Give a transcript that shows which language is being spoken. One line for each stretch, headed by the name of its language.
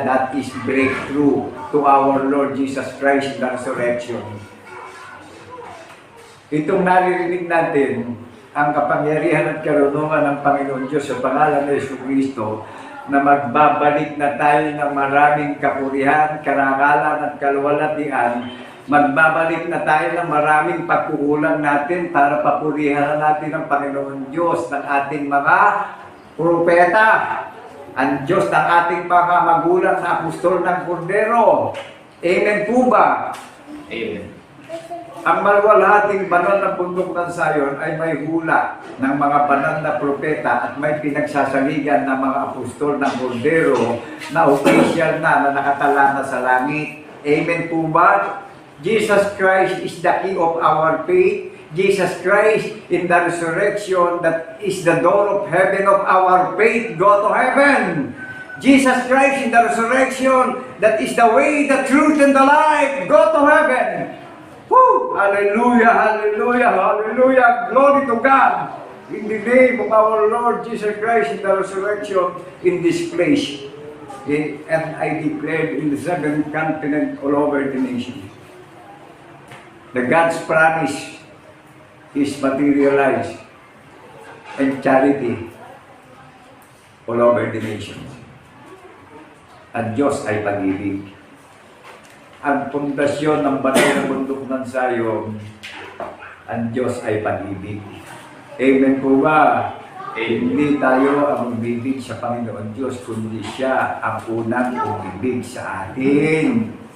English: That is breakthrough to our Lord Jesus Christ in the resurrection.
Filipino: Itong naririnig natin, ang kapangyarihan at karunungan ng Panginoon Diyos sa pangalan ng Yesu Kristo, na magbabalik na tayo ng maraming kapurihan, karangalan at kaluwalhatian. Magbabalik na tayo ng maraming pagkukulang natin para papurihan natin ang Panginoon Diyos ng ating mga propeta, ang Diyos ng ating mga magulang na apostol ng Kordero. Amen po ba? Amen. Ang maluwalhating banal na bundok ng Sayon ay may hula ng mga banal na propeta at may pinagsasaligan ng mga apostol ng Kordero na opisyal na nakatala na sa langit. Amen po ba?
English: Jesus Christ is the key of our faith. Jesus Christ in the resurrection, that is the door of heaven of our faith. Go to heaven. Jesus Christ in the resurrection, that is the way, the truth, and the life. Go to heaven. Woo! Hallelujah, hallelujah, hallelujah. Glory to God. In the name of our Lord Jesus Christ in the resurrection in this place. And I declare in the seven continents all over the nation. The God's promise is materialized and charity all over the nation.
Filipino: Ang Diyos ay pag-ibig. Ang pundasyon ng banal na bundok ng Sayon, ang Diyos ay pag-ibig. Amen po ba? Hindi tayo ang umibig sa Panginoon Diyos, kundi siya ang unang umibig sa atin.